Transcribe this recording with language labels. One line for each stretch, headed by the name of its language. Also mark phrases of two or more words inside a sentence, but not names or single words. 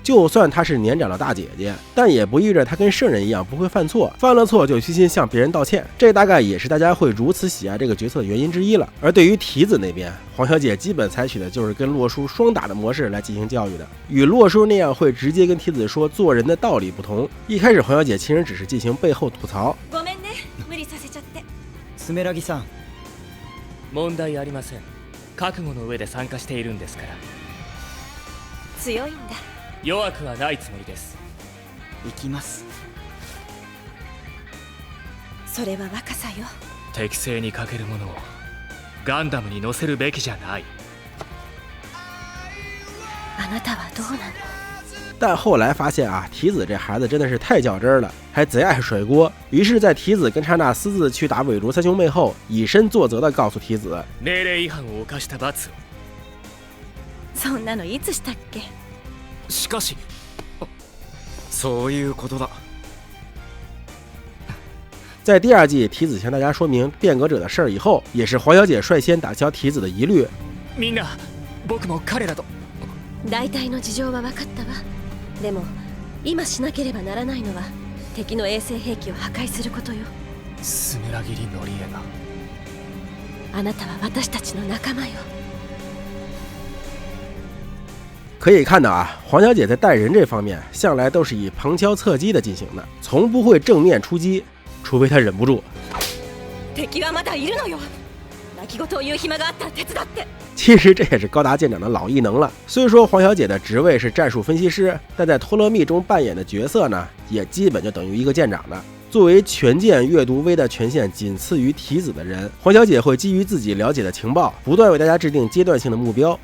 Chinese: 就算她是年长的大姐姐，但也不意味着她跟圣人一样不会犯错，犯了错就虚心向别人道歉。这大概也是大家会如此喜爱这个角色的原因之一了。而对于提子那边，黄小姐基本采取的就是跟洛叔双打的模式来进行教育的，与洛叔那样会直接跟提子说做人的道理不同。一开始黄小姐其实只是进行背后吐槽。
Japanese: スメラギさん、問題ありません。覚悟の上で参加しているんですから。強いんだ。弱くはないつもりです。行きます。それは若さよ。適正にかけるものをガンダムに乗せるべきじゃない。あなたはどうなの？
Chinese: 但后来发现啊，提子这孩子真的是太较真了，还贼爱甩锅。于是，在提子跟刹那私自去打韦罗三兄妹后，以身作则地告诉提子，
Japanese: 命令違反を犯した罰を。そんなのいつしたっけ？しかし、そういうことだ。
Chinese: 在第二季，提子向大家说明变革者的事儿以后，也是黄小姐率先打消提子的疑虑。
Japanese: みんな、僕も彼らと。大体の事情は分かったわ。でも今しなければならないのは敵の衛星兵器を破壊することよ。スメラギリノリエが。あなたは私たちの仲間よ。
Chinese: 可以看到啊，黄小姐在带人这方面向来都是以旁敲侧击的进行的，从不会正面出击，除非她忍不住。
Japanese: 敵はまだいるのよ。泣き言を言う暇があったら手伝って。
Chinese: 其实这也是高达舰长的老异能了。虽说黄小姐的职位是战术分析师，但在托勒密中扮演的角色呢，也基本就等于一个舰长的。作为全舰阅读微的权限仅次于提子的人，黄小姐会基于自己了解的情报，不断为大家制定阶段性的目标。